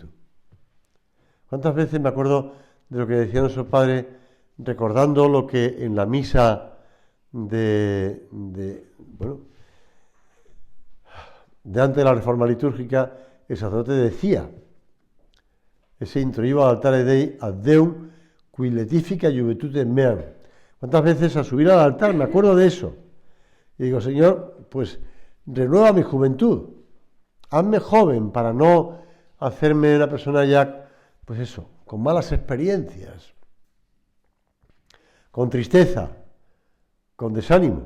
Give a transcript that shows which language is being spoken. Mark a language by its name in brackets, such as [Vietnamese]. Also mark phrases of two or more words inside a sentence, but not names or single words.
[Spanish] ¿Cuántas veces me acuerdo de lo que decía nuestro Padre, recordando lo que en la misa de antes de la reforma litúrgica, el sacerdote decía, ese [Latin] introiva al altare Dei ad Deum qui letifica juventude meam. [Spanish] ¿Cuántas veces al subir al altar me acuerdo de eso? Y digo, Señor, pues renueva mi juventud, hazme joven para no hacerme una persona ya, pues eso, con malas experiencias, con tristeza, con desánimo.